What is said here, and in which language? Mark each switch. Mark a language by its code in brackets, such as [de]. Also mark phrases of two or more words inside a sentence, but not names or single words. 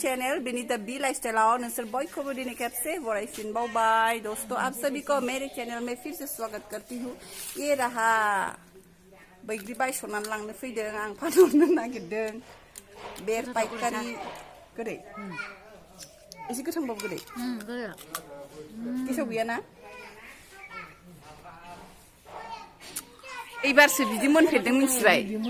[brx] channel Benita B Lifestyle नसर बयखौबो दिनै खेबसे बरायफिनबावबाय [hi] दोस्तों आप सभी को मेरे चैनल में फिर से स्वागत करती हूँ [brx] ये रहा बैग्रि बायस'नानै लांनो फैदों आं फानहरनो नागिरदों बेर पाइकारि गोदै एसे गोथांबाबो गोदै गेसाव गैयाना एबारसो बिदि मोनफेरदों मिथिबाय